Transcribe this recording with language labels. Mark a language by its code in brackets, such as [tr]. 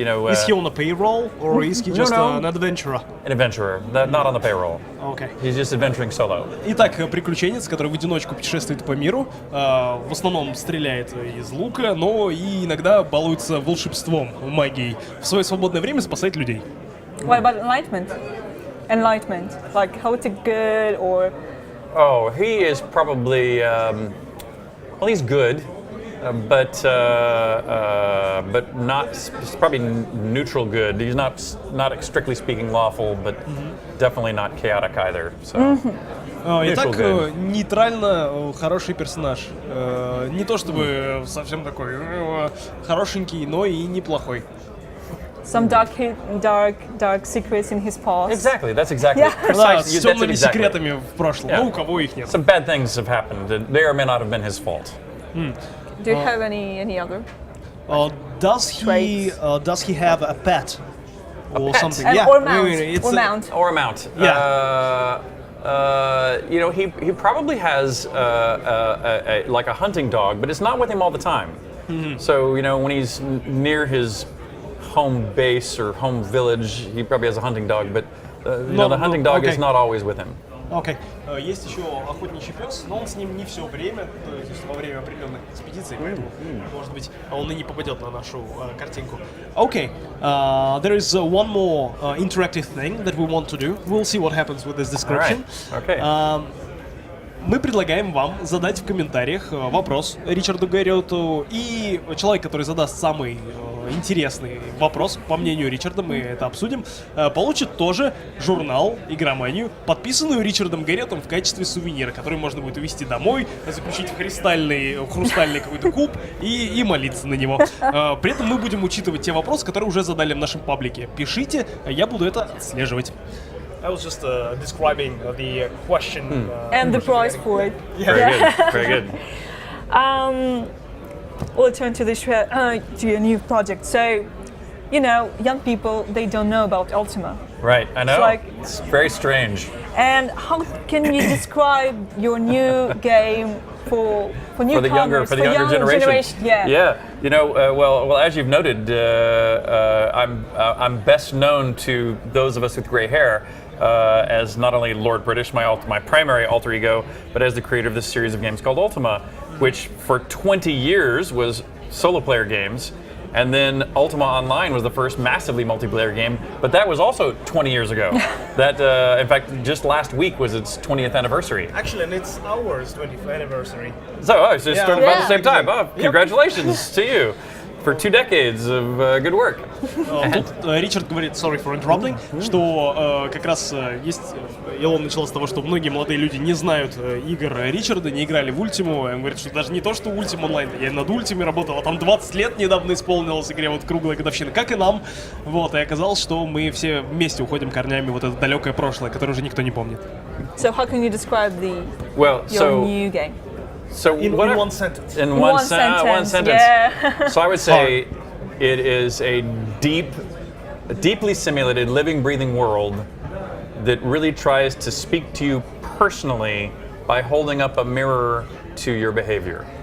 [en] Is he on a payroll or is he just no. an adventurer? an adventurer, not on the payroll. Okay. He's just adventuring solo. [ru] Итак, приключенец, который в одиночку путешествует по миру, в основном стреляет из лука, но и иногда балуется волшебством, магией. В свое свободное время спасает людей. [en] What about enlightenment? Enlightenment, like how to good or Oh, he is probably, well, he's good, but not, it's probably neutral good. He's not strictly speaking lawful, but definitely not chaotic either. So. [ru] Итак, [en] good. [ru] нейтрально хороший персонаж. Не то чтобы совсем такой хорошенький, но и неплохой. [en] some dark secrets in his past. Exactly, that's exactly Yeah. [ru] Да, [en] precisely. [ru] с темными секретами в прошлом. [en] Yeah. [ru] Ну, у кого их нет. [en] Some bad things have happened. It may or may not have been his fault. Do you have any other? Does he have a pet or pet? something? And Yeah. or mount? It's Or mount? Or a mount. Yeah. He probably has like a hunting dog, but it's not with him all the time. So when he's near his home base or home village, he probably has a hunting dog, but the hunting dog is not always with him. [ru] Окей. Есть еще охотничий пес, но он с ним не все время, то есть во время определенных экспедиций, поэтому, может быть, он и не попадет на нашу картинку. [en] Okay, there is one more interactive thing that we want to do. We'll see what happens with this description. All right. Okay. [ru] Мы предлагаем вам задать в комментариях вопрос Ричарду Гэрриоту, и человек, который задаст самый интересный вопрос, по мнению Ричарда, мы это обсудим, получит тоже журнал «Игроманию», подписанную Ричардом Гэрриотом в качестве сувенира, который можно будет увезти домой, заключить в хрустальный какой-то куб и молиться на него. При этом мы будем учитывать те вопросы, которые уже задали в нашем паблике. Пишите, я буду это отслеживать. [en] I was just describing the question. And the prize for it. Very good. We'll turn to your new project. So, young people, they don't know about Ultima. Right, I know. It's It's very strange. And how can you describe your new game for newcomers, For the younger generation. Yeah. Yeah. Well, as you've noted, I'm best known to those of us with gray hair as not only Lord British, my primary alter ego, but as the creator of this series of games called Ultima, which for 20 years was solo player games. And then Ultima Online was the first massively multiplayer game, but that was also 20 years ago. That, in fact, just last week was its 20th anniversary. Actually, and it's our 20th anniversary. So it started about the same time. Oh, Yep. congratulations to you for 2 decades of good work. [ru] Тут Ричард говорит, [en] sorry for interrupting, [ru] что как раз есть, и он начал с того, что многие молодые люди не знают игр Ричарда, не играли в Ультиму. Он говорит, что даже не то, что Ультима онлайн, я над Ультиме работал, а там 20 лет недавно исполнилось игре, вот круглая годовщина, как и нам. Вот, и оказалось, что мы все вместе уходим корнями в вот это далекое прошлое, которое уже никто не помнит. [en] So how can you describe your new game? So In one sentence. In one sentence. sentence. Yeah. So I would say it is a deeply simulated, living, breathing world that really tries to speak to you personally by holding up a mirror to your behavior.